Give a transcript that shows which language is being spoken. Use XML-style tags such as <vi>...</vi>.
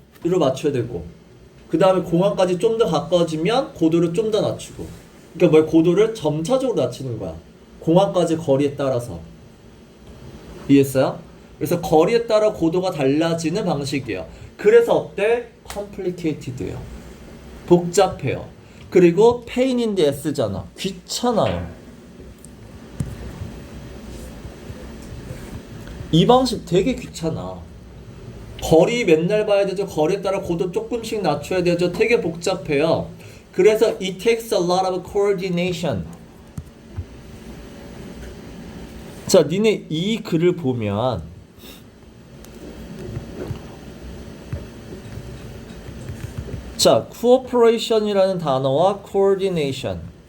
<ko>맞춰야 되고, 그 다음에 공항까지 좀 더 가까워지면 고도를 좀 더 낮추고. 그러니까 뭐야, 고도를 점차적으로 낮추는 거야. 공항까지 거리에 따라서. 이해했어요? 그래서 거리에 따라 고도가 달라지는 방식이에요. 그래서 어때?</ko> <en>complicated예요.</en> <ko>복잡해요. 그리고</ko> <en>pain in the ass잖아.</en> <ko>귀찮아요. 이 방식 되게 귀찮아. 거리 맨날 봐야 되죠. 거리에 따라 고도 조금씩 낮춰야 되죠. 되게 복잡해요. 그래서</ko> <en>it takes a lot of coordination.</en> <ko>자, 니네 이 글을 보면 자, cooperation이라는 단어와 coordination.</ko>